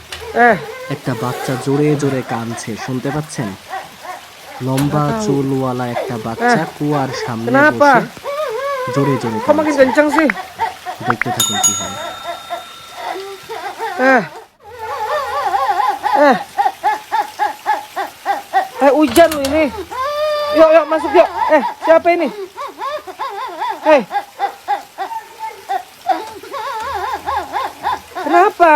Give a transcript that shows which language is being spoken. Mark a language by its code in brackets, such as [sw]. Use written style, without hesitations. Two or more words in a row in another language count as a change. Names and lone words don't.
[bn] একটা বাচ্চা জোরে জোরে কাঁদছে, শুনতে পাচ্ছেন? লম্বা চুলওয়ালা একটা বাচ্চা কুয়ার সামনে [id] Kenapa? [bn] বসে জোরে জোরে [id] Kok makin [bn] কাঁদছে। [id] kencang sih? [bn] দেখতে থাকুন কি হয়। [id] Eh, eh, hujan loh ini. Yuk, yuk masuk yuk. Siapa ini? Kenapa?